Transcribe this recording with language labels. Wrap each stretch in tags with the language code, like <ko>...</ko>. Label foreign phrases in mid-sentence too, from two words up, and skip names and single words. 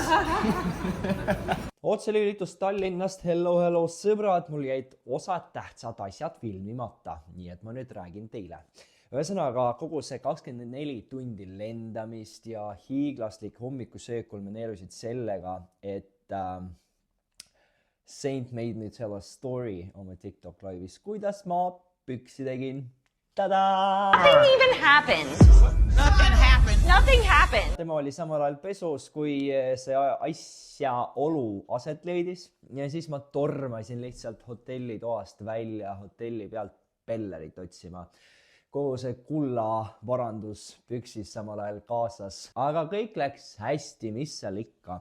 <et>Otselüülitus Tallinnast, hello sõbrad, mul jäid osad tähtsad asjad filmimata, nii et ma nüüd räägin teile. Ühesõnaga, kogu see 24 tundi lendamist ja hiiglaslik hommikusöök kulmineerusid sellega, et</et> <en>Saint made me tell a story</en> <et>oma TikTok live'is, kuidas ma püksi tegin. Tadaa!</et> <en>Nothing even happened. Nothing happened.</en> <et>Tema oli samal ajal pesus, kui see asja olu aset leidis ja siis ma tormasin lihtsalt hotellitoast välja hotelli pealt pellerit otsima. Kogu see kulla varandus püksis samal ajal kaasas, aga kõik läks hästi, mis seal ikka.</et>